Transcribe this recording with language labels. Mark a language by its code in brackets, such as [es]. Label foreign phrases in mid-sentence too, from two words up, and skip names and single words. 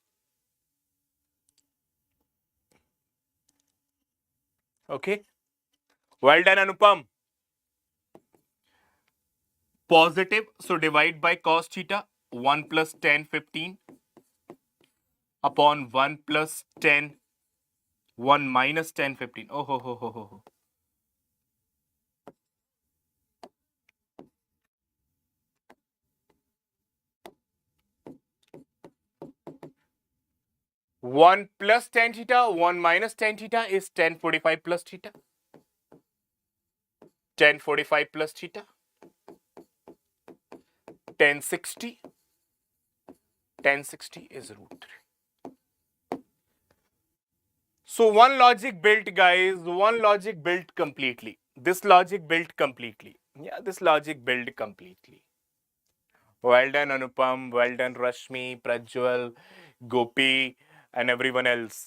[en] Okay. Well done, Anupam. Positive, so divide by cos theta, 1 plus tan 15 upon 1 plus tan 1 minus tan 15. Oh, ho, ho, ho, ho, ho. One plus tan theta, 1 minus tan theta is tan 45 plus theta. Tan 45 plus theta. Tan 60. Tan 60 is root 3. So one logic built, guys. One logic built completely. This logic built completely. Yeah, this logic built completely. Well done, Anupam. Well done, Rashmi, Prajwal, Gopi, and everyone else.